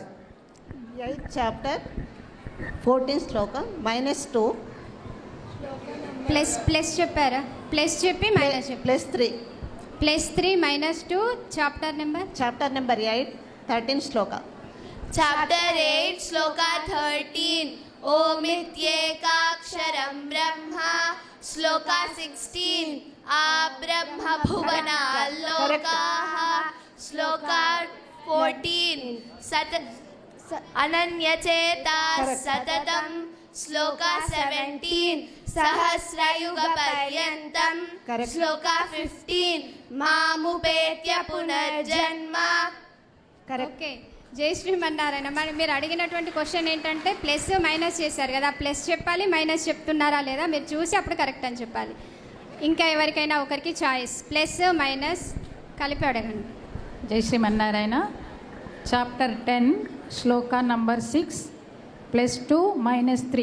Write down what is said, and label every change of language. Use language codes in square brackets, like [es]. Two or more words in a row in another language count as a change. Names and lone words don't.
[en] 8th chapter 14th శ్లోకం -2 [te] ప్లస్ చెప్పారా? ప్లస్ చెప్పి మైనస్ చెప్పి +3 +3 -2 [en] chapter number [te] 8 13th శ్లోకం. [en] Chapter 8, Shloka 13. [sa] ओमित्येकाक्षरं ब्रह्म. [en] Shloka 16. [sa] आब्रह्म भुवन लोकाः. [en] Shloka 14. [sa] अनन्यचेताः सततम्. [en] Shloka 17. [sa] सहस्रयुग पर्यन्तम्. [en] Shloka 15. [sa] मामुपेत्य पुनर्जन्म. [te] ఓకే. జై శ్రీమన్నారాయణ. మరి మీరు అడిగినటువంటి క్వశ్చన్ ఏంటంటే [en] plus minus [te] చేశారు కదా, ప్లస్ చెప్పాలి, మైనస్ చెప్తున్నారా లేదా మీరు చూసి అప్పుడు కరెక్ట్ అని చెప్పాలి. ఇంకా ఎవరికైనా ఒకరికి [en] choice plus minus [te] కలిపి అడగండి. జై శ్రీమన్నారాయణ. చాప్టర్ 10 శ్లోక నంబర్ 6 +2 -3.